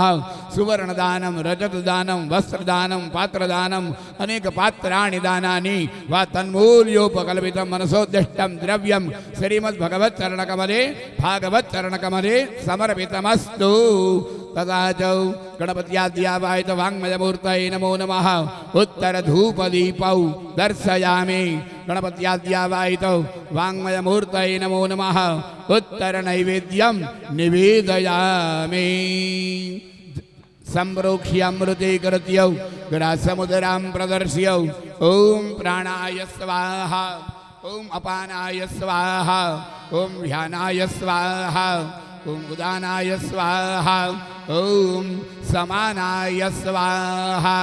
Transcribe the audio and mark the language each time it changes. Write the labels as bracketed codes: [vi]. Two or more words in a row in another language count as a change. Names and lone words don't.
[sa] સુવર્ણ દાનમ રજત દાનમ વસ્ત્ર દાનમ પાત્ર દાનમ અનેક પાત્રાણી દાનાની વા તન્મૂલ્યોપકલ્પિતમ મનસોદ્દિષ્ટમ દ્રવ્યમ શ્રીમદ ભગવત ચરણકમલે ભાગવત ચરણકમલે સમર્પિતમસ્તુ. તથા ચ ગણપત્યાદ્યાવાહિત વાङ्मयमूर्तये नमो नमः. उत्तर धूप दीपौ दर्शयामि. गणपत्याद्यावाहित वाङ्मयमूर्तये नमो नमः. उत्तर नैवेद्यं निवेदयामि. संप्रोक्ष्यामृते कृत्यौ ग्रासमुदरां प्रदर्श्य ओम प्राणाय स्वाहा, ओम अपानाय स्वाहा, ओम व्यानाय स्वाहा, ओम उदानाय स्वाहा, ओम समानाय स्वाहा.